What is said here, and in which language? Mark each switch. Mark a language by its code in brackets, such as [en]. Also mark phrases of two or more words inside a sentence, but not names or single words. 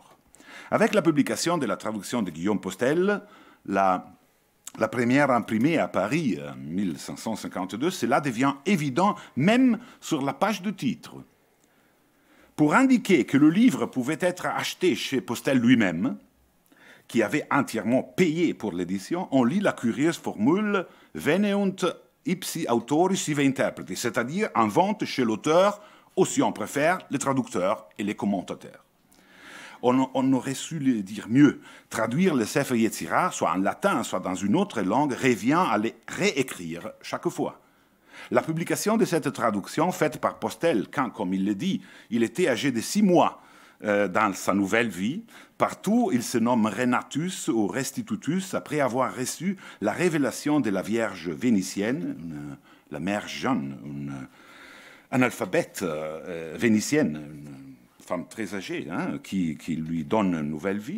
[fr] Avec la publication de la traduction de Guillaume Postel, la première imprimée à Paris en 1552, cela devient évident même sur la page de titre. Pour indiquer que le livre pouvait être acheté chez Postel lui-même, qui avait entièrement payé pour l'édition, on lit la curieuse formule « [la] veneunt ipsi autoris sive interpreti », [fr] c'est-à-dire en vente chez l'auteur, ou si on préfère, les traducteurs et les commentateurs. On aurait su le dire mieux. Traduire le Sefer Yetzira, soit en latin, soit dans une autre langue, revient à les réécrire chaque fois. La publication de cette traduction, faite par Postel, quand, comme il le dit, il était âgé de 6 mois dans sa nouvelle vie, partout il se nomme Renatus ou Restitutus, après avoir reçu la révélation de la Vierge vénitienne, la mère Jeanne, une analphabète vénitienne, femme très âgée, qui lui donne une nouvelle vie.